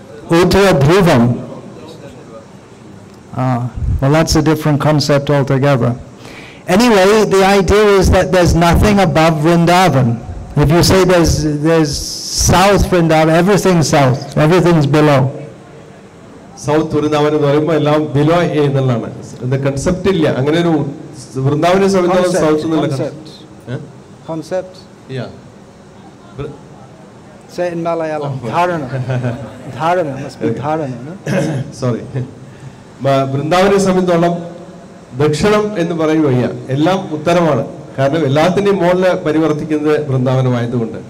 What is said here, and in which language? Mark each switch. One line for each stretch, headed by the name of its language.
English: Uttara Dhruvam. Well, that's a different concept altogether. Anyway, the idea is that there's nothing above Vrindavan. If you say there's South Vrindavan, everything's south. Everything's below.
Malayalam: South Vrindavan എന്ന് പറയുമ്പോൾ എല്ലാം below എന്നുള്ളതാണ്. Concept ഇല്ല, അങ്ങനെ ഒരു വൃന്ദാവനെ സംബന്ധിച്ച് south എന്നുള്ള
English: concept. Yeah. Say it in Malayalam. Dharana. Dharana must be dharana, no? Sorry.
Malayalam: വൃന്ദാവനെ സംബന്ധിച്ചോളം ദക്ഷിണം എന്ന് പറയുകയ്യ, എല്ലാം ഉത്തരമാണ്. കാരണം എല്ലാത്തിന്റെയും മുകളിൽ പരിവർത്തിക്കുന്നത് വൃന്ദാവനമായതുകൊണ്ട്.